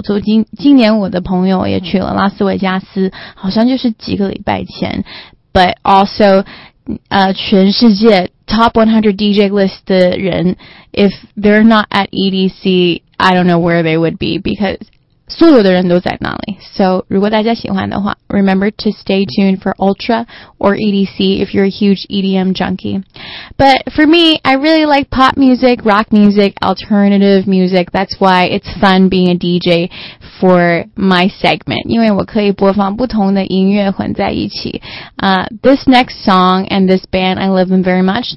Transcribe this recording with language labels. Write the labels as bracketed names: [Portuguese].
[Chinese] 就今年我的朋友也去了拉斯维加斯好像就是几个礼拜前 [English] But also, [Chinese] 全世界 [English] Top 100 DJ list 的人 If they're not at EDC, I don't know where they would be Because [Chinese] 所有的人都在那里 [English] So [Chinese] 如果大家喜欢的话 [English] Remember to stay tuned for Ultra or EDC if you're a huge EDM junkie. But for me, I really like pop music, rock music, alternative music. That's why it's fun being a DJ for my segment. [Chinese] 因为我可以播放不同的音乐混在一起。 [English] This next song and this band, I love them very much.